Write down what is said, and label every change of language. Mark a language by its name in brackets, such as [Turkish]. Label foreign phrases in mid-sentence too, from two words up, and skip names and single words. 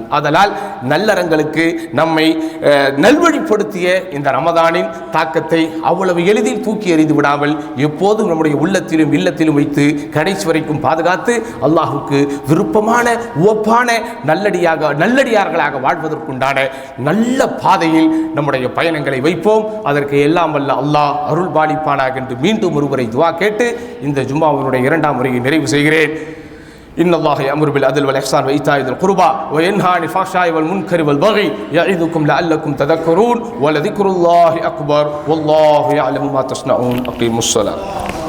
[Tamil] அதனால் நல்லறங்களுக்கு நம்மை நல்வழிப்படுத்திய இந்த ரமதானின் தாக்கத்தை அவ்வளவு எளிதில் தூக்கி எறிந்து விடாமல் எப்போதும் நம்முடைய உள்ளத்திலும் இல்லத்திலும் வைத்து கடைசி வரைக்கும் பாதுகாத்து அல்லாஹுக்கு விருப்பமான ஒப்பான நல்லடியார்களாக வாழ்வதற்குண்டான நல்ல பாதையில் நம்முடைய பயணங்களை வைப்போம். அதற்கு எல்லாம் வல்ல அல்லாஹ் அருள் பாலிப்பானாக என்று மீண்டும் ஒருவரை துஆ கேட்டு இந்த ஜும்மாவினுடைய 2ஆம் முறையை நிறைவு செய்கிறேன். [Arabic] إن الله يأمر بالعدل والإحسان وإيتاء ذي القربى وينهى عن الفحشاء والمنكر والبغي يعظكم لعلكم تذكرون ولذكر الله أكبر والله يعلم ما تصنعون. أقيموا الصلاة.